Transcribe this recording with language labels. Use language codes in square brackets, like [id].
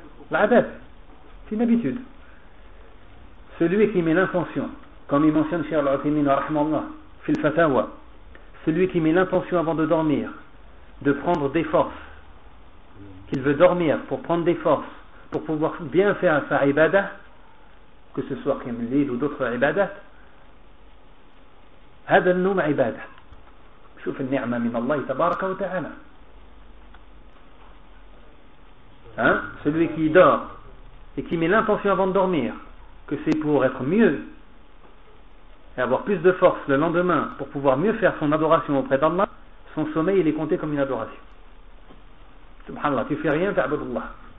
[fr] L'adab, c'est une habitude. Celui qui met l'intention, comme il mentionne Cheikh Al-Uthaymeen rahimahullah, fil fatawa, celui qui met l'intention avant de dormir, de prendre des forces, qu'il veut dormir pour prendre des forces, pour pouvoir bien faire sa ibadah, que ce soit Qiyam al-Layl ou d'autres ibadahs, [ar] هذا النوم عبادة. شوف النعمة من الله تبارك وتعالى. [fr] Hein? Celui qui dort et qui met l'intention avant de dormir que c'est pour être mieux et avoir plus de force le lendemain pour pouvoir mieux faire son adoration auprès d'Allah, son sommeil il est compté comme une adoration. Subhanallah, tu fais rien, ta'abudullah.